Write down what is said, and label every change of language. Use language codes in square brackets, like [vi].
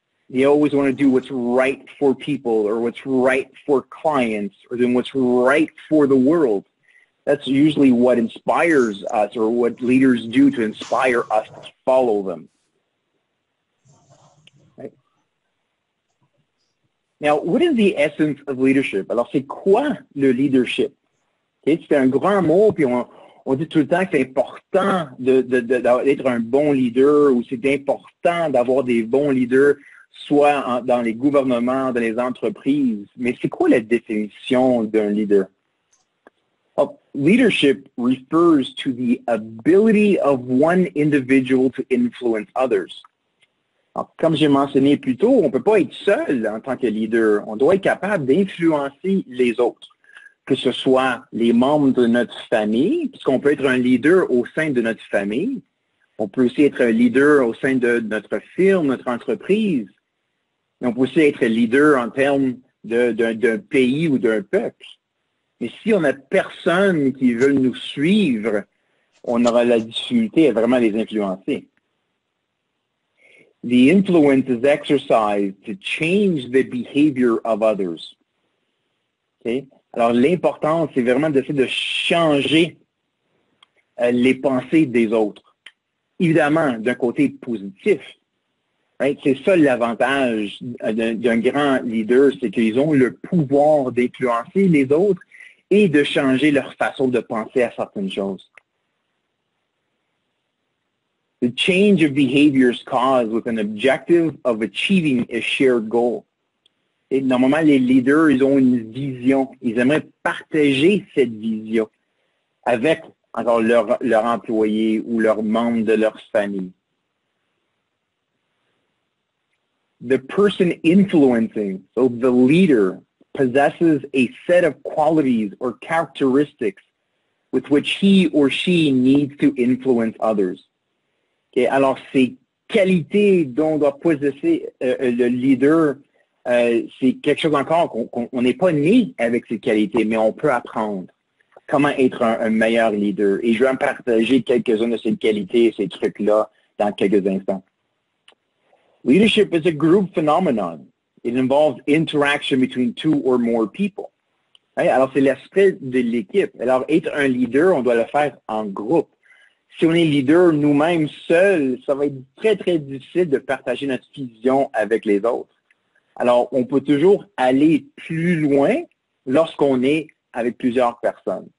[en] They always want to do what's right for people or what's right for clients or then what's right for the world. That's usually what inspires us or what leaders do to inspire us to follow them. Right? Now, what is the essence of leadership? [fr] Alors, c'est quoi le leadership? Okay? C'est un grand mot, puis on dit tout le temps que c'est important d'être un bon leader ou c'est important d'avoir des bons leaders, soit dans les gouvernements, dans les entreprises. Mais c'est quoi la définition d'un leader? [en] Well, leadership refers to the ability of one individual to influence others. [fr] Alors, comme j'ai mentionné plus tôt, on ne peut pas être seul en tant que leader. On doit être capable d'influencer les autres, que ce soit les membres de notre famille, puisqu'on peut être un leader au sein de notre famille. On peut aussi être un leader au sein de notre firme, notre entreprise. Mais on peut aussi être leader en termes d'un pays ou d'un peuple. Mais si on n'a personne qui veut nous suivre, on aura la difficulté à vraiment les influencer. [en] The influence is exercised to change the behavior of others. Okay? [fr] Alors, l'important, c'est vraiment d'essayer de changer les pensées des autres. Évidemment, d'un côté positif. Right? C'est ça l'avantage d'un grand leader, c'est qu'ils ont le pouvoir d'influencer les autres et de changer leur façon de penser à certaines choses. [en] The change of behavior is caused with an objective of achieving a shared goal. [fr] Et normalement, les leaders, ils ont une vision. Ils aimeraient partager cette vision avec encore leur employé ou leurs membres de leur famille. [en] The person influencing, so the leader, possesses a set of qualities or characteristics with which he or she needs to influence others. [fr] Okay, alors, ces qualités dont doit posséder le leader, c'est quelque chose encore qu'on n'est pas né avec ces qualités, mais on peut apprendre comment être un meilleur leader. Et je vais en partager quelques-unes de ces qualités et ces trucs-là dans quelques instants. [en] Leadership is a group phenomenon. It involves interaction between two or more people. [fr] Hein? Alors, c'est l'aspect de l'équipe. Alors, être un leader, on doit le faire en groupe. Si on est leader nous-mêmes seuls, ça va être très, très difficile de partager notre vision avec les autres. Alors, on peut toujours aller plus loin lorsqu'on est avec plusieurs personnes.